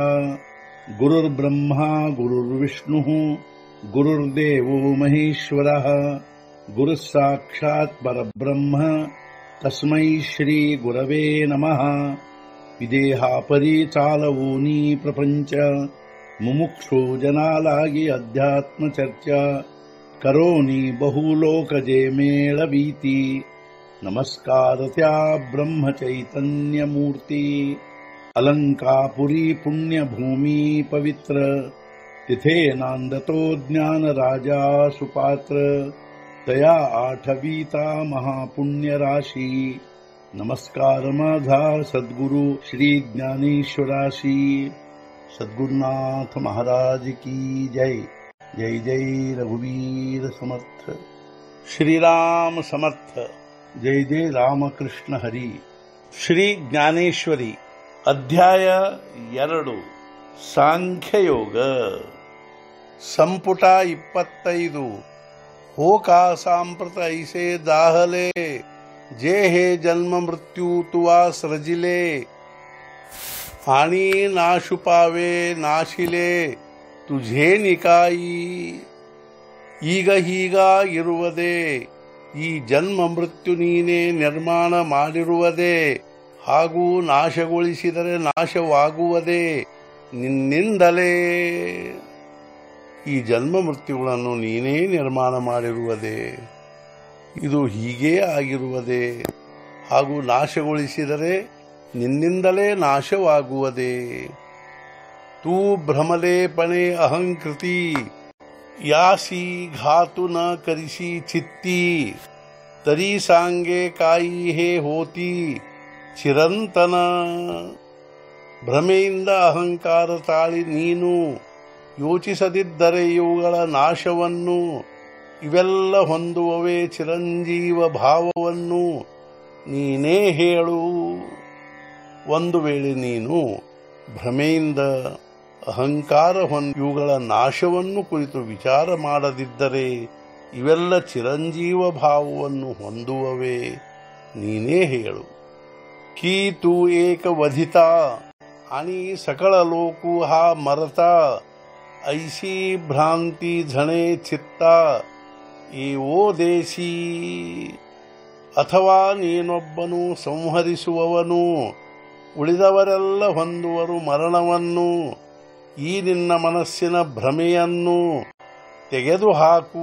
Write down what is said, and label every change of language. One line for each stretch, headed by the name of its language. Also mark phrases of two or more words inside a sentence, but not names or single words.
Sanskrit: गुरुर्ब्रह्मा गुरुर्विष्णुः गुरुर्देवो महेश्वरः गुरुः साक्षात् परब्रह्म तस्मै श्री गुरवे नमः।
Marathi: विदेहापरि चालवूनी प्रपंच मुमुक्षो जनालागी अध्यात्म चर्चा करोनी बहुलोकजे मेळवीती। नमस्कार त्या ब्रह्म चैतन्य मूर्ती अलंकापुरी पुण्यभूमी पवित्र तिथे नांदतो ज्ञान राजा सुपात्र तया आठवीता महापुण्य राशी। नमस्कार माझा सद्गुरु श्री ज्ञानेश्वराशी। सद्गुरुनाथ महाराज की जय। जय जय रघुवीर समर्थ। श्रीराम समर्थ। जय जय रामकृष्ण हरी।
Kannada: ಶ್ರೀ ಜ್ಞಾನೇಶ್ವರಿ ಅಧ್ಯಾಯ 2 ಸಾಂಖ್ಯಯೋಗ ಸಂಪುಟ 25
Marathi: होका सांप्रत ऐसे दाहले जे हे जन्म मृत्यू तुवा सृजिले आणि नाशुपावे नाशिले तुझे निकाई।
Kannada: ಈಗ ಹೀಗ ಇರುವುದೇ ಈ ಜನ್ಮ ಮೃತ್ಯು ನೀನೇ ನಿರ್ಮಾಣ ಮಾಡಿರುವುದೇ ಹಾಗೂ ನಾಶಗೊಳಿಸಿದರೆ ನಾಶವಾಗುವುದೇ ನಿನ್ನಿಂದಲೇ। ಈ ಜನ್ಮ ಮೃತ್ಯುಗಳನ್ನು ನೀನೇ ನಿರ್ಮಾಣ ಮಾಡಿರುವುದೇ ಇದು ಹೀಗೇ ಆಗಿರುವುದೇ ಹಾಗೂ ನಾಶಗೊಳಿಸಿದರೆ ನಿನ್ನಿಂದಲೇ ನಾಶವಾಗುವುದೇ।
Marathi: तू भ्रमलेपणे अहंकृती यासि घातु न करिसी चित्ती तरी सांगे काई हे होती ಚಿರಂತನ।
Kannada: ಭ್ರಮೆಯಿಂದ ಅಹಂಕಾರ ತಾಳಿ ನೀನು ಯೋಚಿಸದಿದ್ದರೆ ಇವುಗಳ ನಾಶವನ್ನು ಇವೆಲ್ಲ ಹೊಂದುವವೇ ಚಿರಂಜೀವ ಭಾವವನ್ನು ನೀನೇ ಹೇಳು। ಒಂದು ವೇಳೆ ನೀನು ಭ್ರಮೆಯಿಂದ ಅಹಂಕಾರ ಇವುಗಳ ನಾಶವನ್ನು ಕುರಿತು ವಿಚಾರ ಮಾಡದಿದ್ದರೆ ಇವೆಲ್ಲ ಚಿರಂಜೀವ ಭಾವವನ್ನು ಹೊಂದುವವೇ ನೀನೇ ಹೇಳು।
Marathi: की तू एक वधिता आणि सकळ लोकू हा मरता ऐसी भ्रांती झणे चित्ता एवो देशी।
Kannada: ಅಥವಾ ನೀನೊಬ್ಬನು ಸಂಹರಿಸುವವನು ಉಳಿದವರೆಲ್ಲ ಹೊಂದುವರು ಮರಣವನ್ನು ಈ ನಿನ್ನ ಮನಸ್ಸಿನ ಭ್ರಮೆಯನ್ನು ತೆಗೆದುಹಾಕು।